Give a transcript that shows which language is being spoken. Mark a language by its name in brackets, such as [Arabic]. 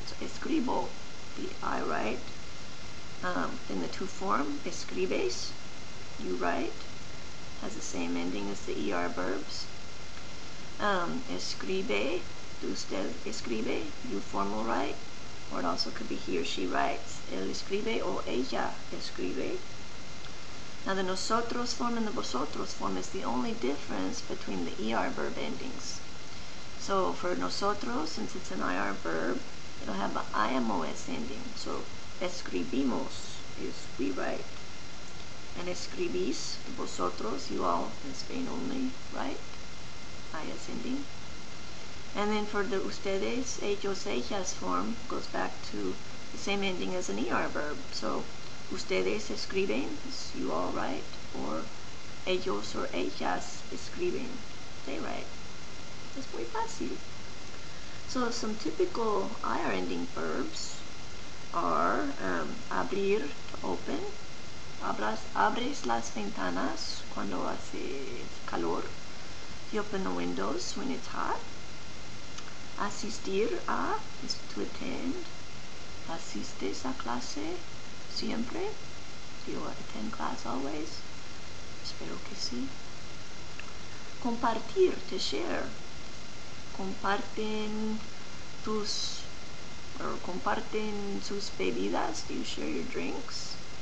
[English] So, escribo, the I write. Then the to form, escribes, you write, has the same ending as the ER verbs. Escribe, [Spanish] usted escribe, [English] you formal write, or it also could be he or she writes. [Spanish] Él escribe o ella escribe. [English] Now the nosotros form and the vosotros form is the only difference between the ER verb endings. So for nosotros, since it's an IR verb, it'll have an IMOS ending. So escribimos is we write. And escribís, vosotros, you all in Spain only write. IS ending. And then for the ustedes, ellos, ellas form goes back to the same ending as an ER verb. So ustedes escriben, you all write, or ellos or ellas escriben, they write. It's [Spanish] muy fácil. [English] So some typical IR ending verbs are abrir, to open. [Spanish] Abres las ventanas cuando hace calor. [English] You open the windows when it's hot. Asistir a is to attend. [Spanish] Asistes a clase siempre. [English] Do you attend class always? [Spanish] Espero que sí. Compartir, [English] to share. [Spanish] Comparten sus bebidas. [English] Do you share your drinks?